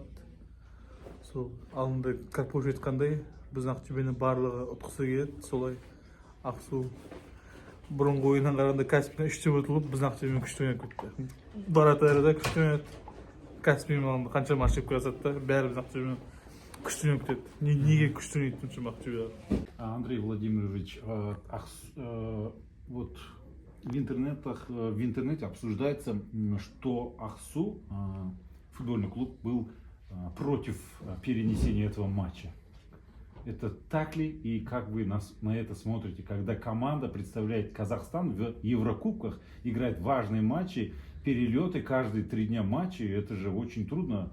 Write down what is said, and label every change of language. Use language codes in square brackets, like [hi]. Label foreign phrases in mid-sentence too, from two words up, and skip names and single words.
[kk] Сол алдында Карпуш айтқандай, біздің Ақтөбені барлығы ұтқысы келеді. Солай Ақсу бұрынғы ойыннан қарағанда Каспийден 3-те ұтылып, біздің Ақтөбемен күшті ойнап кетті. Баратайрда күшті ойнады. Каспиймен қанша матч жеп келе жатты, бәрі біздің Ақтөбемен күшті ойнап кетеді. Неге күшті ойнайды үшін Ақтөбе? [ru] Андрей Владимирович, вот в интернете обсуждается, что Аксу, футбольный клуб, был против перенесения этого матча. Это так ли и как вы на это смотрите, когда команда представляет Казахстан в Еврокубках, играет важные матчи, перелеты каждые 3 дня матчи, это же очень трудно.